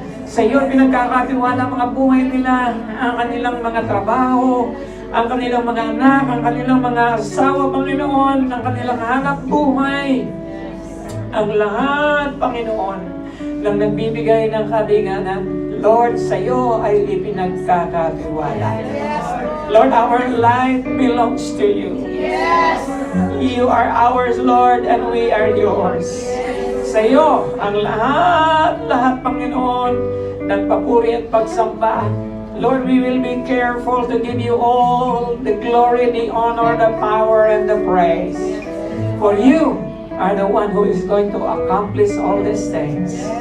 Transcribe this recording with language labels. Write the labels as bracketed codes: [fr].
[tl] Sa iyo pinagkakatiwala ang mga buhay nila, ang kanilang mga trabaho, ang kanilang mga anak, ang kanilang mga asawa, Panginoon, ang kanilang hanap buhay. Ang lahat, Panginoon, ng nagbibigay ng kabiganan, Lord, sa iyo ay ipinagkakatiwala. [en] Lord, our life belongs to you. You are ours, Lord, and we are yours. [tl] Sa iyo, ang lahat, Panginoon, ng papuri at pagsamba. [en] Lord, we will be careful to give you all the glory, the honor, the power, and the praise. For you are the one who is going to accomplish all these things.